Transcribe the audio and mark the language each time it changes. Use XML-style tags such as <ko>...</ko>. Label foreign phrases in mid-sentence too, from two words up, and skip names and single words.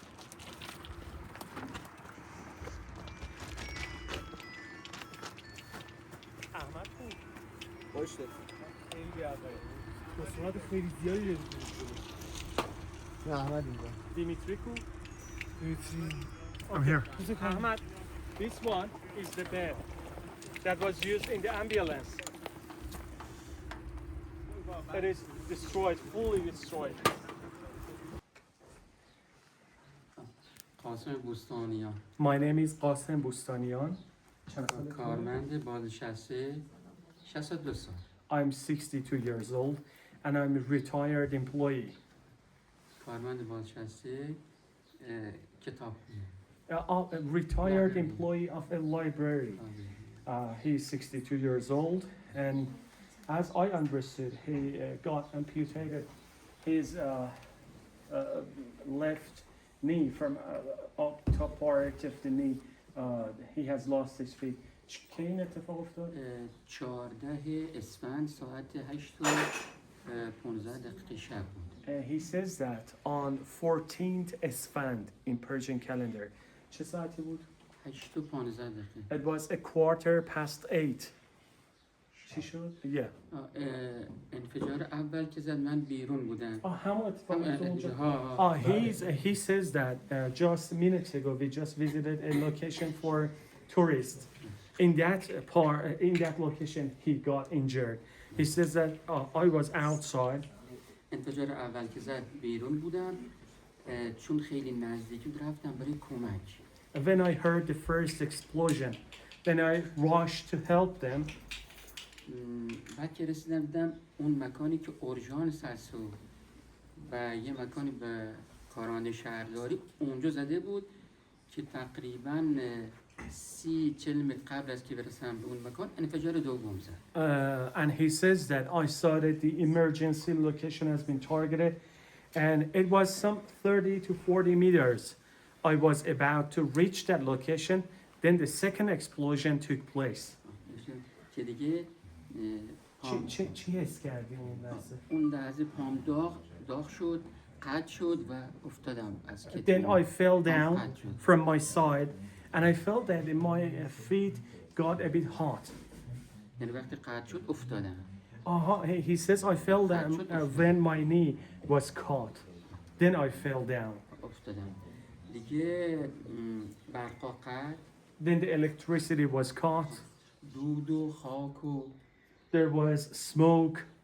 <fa>احمد کو؟ باشه خیلی آقای بسرعت خیلی زیادی دارید نه احمد اینجا دیمیتری کو؟</fa> <en>I'm here. Ahmad, this one is the bed that was used in the ambulance. It is destroyed, fully destroyed. قاسم بوستانیان My name is Qasem Bustanian.</en> <fa>کارمند بازنشسته 62 سال</fa> <en>I'm 62 years old and I'm a retired employee.</en> <fa>کارمند بازنشسته کتابخونه</fa> <en>A retired employee of a library. He's 62 years old and as I understood, he got amputated his left knee from up top part of the knee. He has lost his feet.</en> <fa>کی این اتفاق افتاد؟ 14 اسفند ساعت 8 و 15 دقیقه شب بود</fa> <en>He says that on 14th Esfand in Persian calendar.</en> <fa>چه ساعتی بود؟ 8 و 15 دقیقه</fa> <en>It was a quarter past 8.</en> <fa>چی شد؟</fa> <en>Yeah.</en> <fa>انفجار اول که زد من بیرون بودم همون اتفاق افتاد اونجا. ها</fa> <en>He says that just minutes ago we just visited a location for tourists. In that location he got injured. He says that I was outside.</en> <fa>انفجار اول که زد بیرون بودم چون خیلی نزدیکی بود رفتم برای کمک</fa> <en>When I heard the first explosion, then I rushed to help them.</en> <fa>بعد که رسیدم دیدم اون مکانی که اورژانس هست و یه مکانی به کارمند شهرداری اونجا زده بود که تقریباً 30-40 متر قبل از که برسم به اون مکان انفجار دوم زد</fa> <en>And he says that I saw that the emergency location has been targeted and it was some 30 to 40 meters. I was about to reach that location, then the second explosion took place.</en> <fa>که دیگه پام چی حس کردی اون لحظه؟ اون لحظه پام داغ شد قطع شد و افتادم از کتف</fa> <en>Then I fell down</en> <fa>قطع شد.</fa> <en>from my side and I felt that my feet got a bit hot.</en> <fa>یعنی وقتی قطع شد افتادم</fa> <en>He says I fell down when my knee was caught. Then I fell down.</en> <fa>افتادم دیگه برقا قطع</fa> <en>Then the electricity was caught.</en> <fa>دود و خاک و</fa> <en>There was smoke.</en>